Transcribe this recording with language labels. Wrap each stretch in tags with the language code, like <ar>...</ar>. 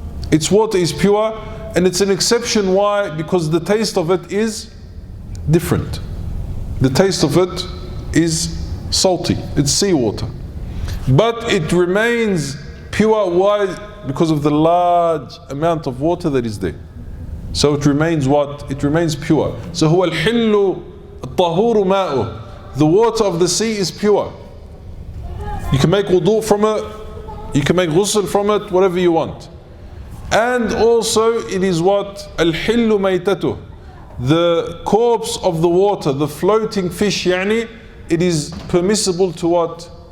<en>Its water is pure, and it's an exception. Why? Because the taste of it is different. The taste of it is salty. It's seawater. But it remains pure. Why? Because of the large amount of water that is there. So it remains what? It remains pure.</en> <ar>So هو الحل الطهور ماؤه.</ar> <en>The water of the sea is pure. You can make wudu from it, you can make ghusl from it, whatever you want. And also it is what?</en> <ar>الحل ميتته.</ar> <en>The corpse of the water, the floating fish, يعني, it is permissible to what?</en>